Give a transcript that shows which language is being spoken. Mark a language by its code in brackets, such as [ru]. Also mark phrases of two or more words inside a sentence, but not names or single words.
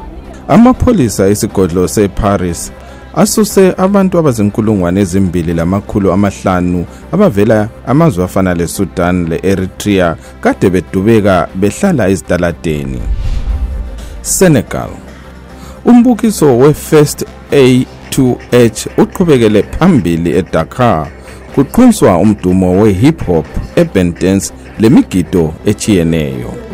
[nd] Amapholisa esigodlo seParis asuse abantu abazinkulungwane ezimbili lamakhulu amahlanu abavela amazwe afana leSudan leEritrea kade bedubeka behlala ezitaladeni. Senegal. Umbukiso we-First A2H uqhubekele phambili eDakar kuqhunswa umdumo we- [en] hip hop, urban dance [nd] lemigido echiyeneyo.